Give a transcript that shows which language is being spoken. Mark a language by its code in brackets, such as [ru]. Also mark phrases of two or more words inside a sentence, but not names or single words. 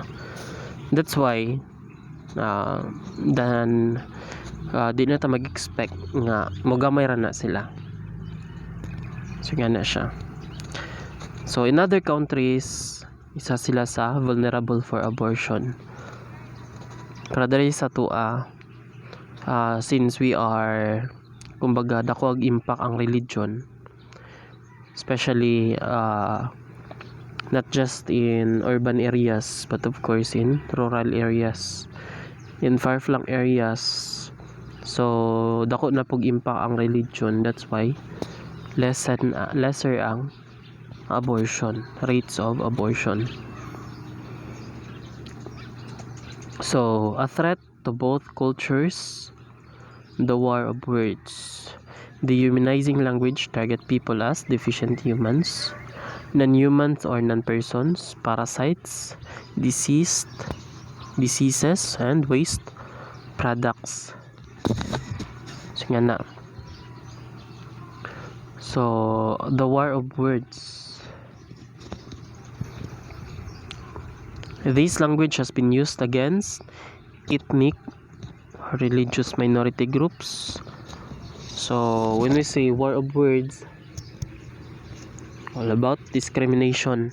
[ceb] That's why di na ta mag-expect nga mogamay ra na sila. So gana siya. [en] So in other countries, [ceb] isa sila sa [en] vulnerable for abortion. [ceb] Pero diri sa [en] since we are [ceb] kumbaga dako ag impact ang [en] religion, especially not just in urban areas but of course in rural areas, in far-flung areas. [ceb] So dako na pug impact ang religion, [en] that's why lesser [ceb] ang [en] abortion rates of abortion. So a threat to both cultures, the war of words. Dehumanizing language target people as deficient humans, non-humans or non-persons, parasites, diseases, and waste products. [ceb] So nga na. [en] So the war of words. This language has been used against ethnic, religious minority groups. So when we say war of words, all about discrimination.